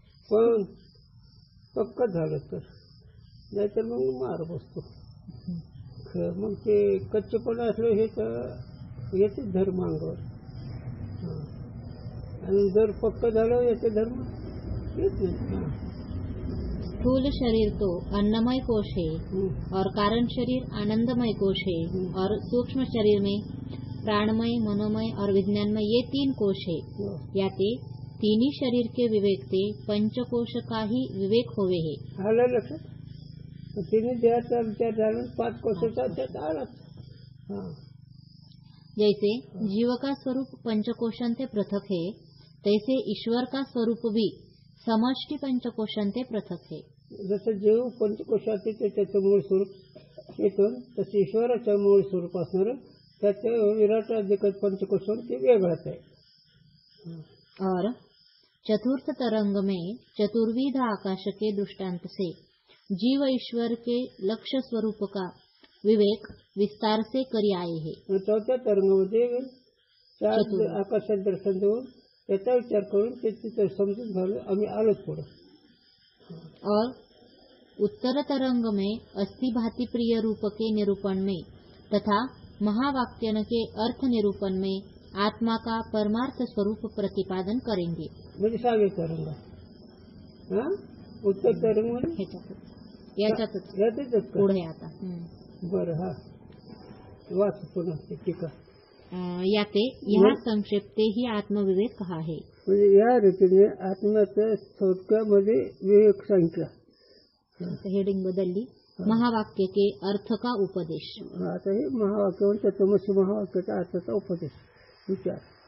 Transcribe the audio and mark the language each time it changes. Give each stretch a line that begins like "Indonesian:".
Marathi: पण पक्क झालं तर, नाहीतर मग मार बसतो. मग ते कच्चेपणा असलं हे तर येते धर्म अंगावर. आणि जर पक्क झालं येते धर्म येत नाही.
Hindi: स्थूल शरीर तो अन्नमय कोश है और कारण शरीर आनंदमय कोश है और सूक्ष्म शरीर में प्राणमय, मनोमय और विज्ञानमय ये 3 कोश है. याते तिन्ही शरीर के विवेकते पंचकोश का ही विवेक होवे है.
Marathi: आलं लक्षात. तिन्ही देहाचा विचार झाला, 5 कोशाचा त्यात आलाच.
Hindi: जैसे जीव का स्वरूप पंचकोशंते पृथक है, तैसे ईश्वर का स्वरूप भी समष्टि पंचकोशंते पृथक है.
Marathi: जसं जीव पंचकोशात येते त्याचं मूळ स्वरूप येतो, तसं ईश्वराचं मूळ स्वरूप असणारं त्याचं विराट अधिकत पंचकोशात ते वेगळंच आहे.
Hindi: और चतुर्थ तरंग में चतुर्विध आकाश के दृष्टांत से जीव ईश्वर के लक्ष्य स्वरूप का विवेक विस्तार से करी आए हैं.
Marathi: चौथ्या तरंगामध्ये 4 आकाशात दर्शन देऊन त्याचा विचार करून ते तिथं समजून झालं आम्ही आलोच पुढं.
Hindi: और उत्तर तरंग में अस्थि भाति प्रिय रूप के निरूपण में तथा महावाक्यन के अर्थ निरूपण में आत्मा का परमार्थ स्वरूप प्रतिपादन करेंगे.
Marathi: म्हणजे 6 तरंग. उत्तर तरंग मध्ये याच्यातच पुढे आता. बरं. हा वाच पुन्हा टीका.
Hindi: याते यहाँ संक्षिप्ते ही आत्मविवेक कहा है.
Marathi: म्हणजे या रीतीने आत्म्याचं थोडक्यामध्ये विवेक सांगितला. हेडिंग बदलली.
Hindi: महावाक्य के अर्थ का उपदेश.
Marathi: आता हे महावाक्य तमसी महावाक्याचा अर्थाचा उपदेश विचार.